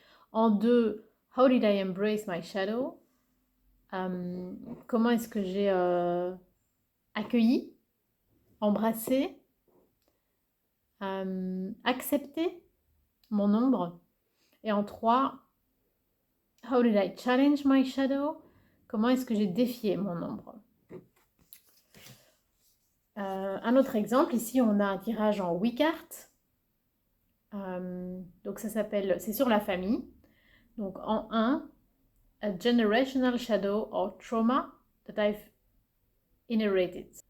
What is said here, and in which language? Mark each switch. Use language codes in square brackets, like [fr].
[fr] En 2, [en] How did I embrace my shadow? [fr] Comment est-ce que j'ai accueilli, embrassé, accepté mon ombre? Et en 3, [en] How did I challenge my shadow? [fr] Comment est-ce que j'ai défié mon ombre? Un autre exemple, ici on a un tirage en 8 cartes. Donc ça s'appelle, c'est sur la famille. Donc en 1, [en] A generational shadow or trauma that I've inherited.